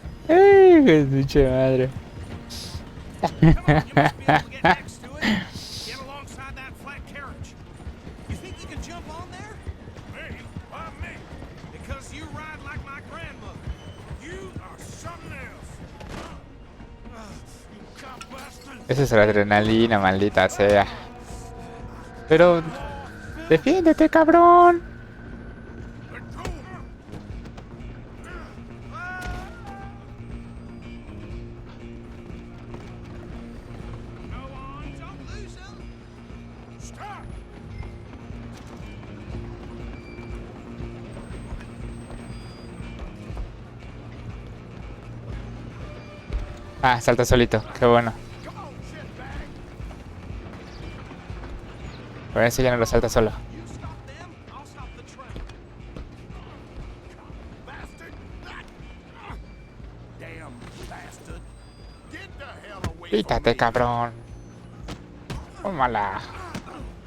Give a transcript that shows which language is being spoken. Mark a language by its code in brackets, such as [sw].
[es] Ay, qué pinche madre. [en] Come on, you must be able to get next to it. Get alongside that flat carriage. You think you can jump on there? Me? Why me? Because you ride like my grandmother. You are something else. You cop bastard. [es] Esa es la adrenalina, maldita sea. Pero... ¡Defiéndete, cabrón! [en] Let go. Go on, don't lose them. Stop. [es] Ah, salta solito, qué bueno. Por eso ya no lo salta solo. [en] You stop them, I'll stop the train. Bastard! Damn bastard! Get the hell away [es] Quítate, cabrón. Tómala. [en] from me!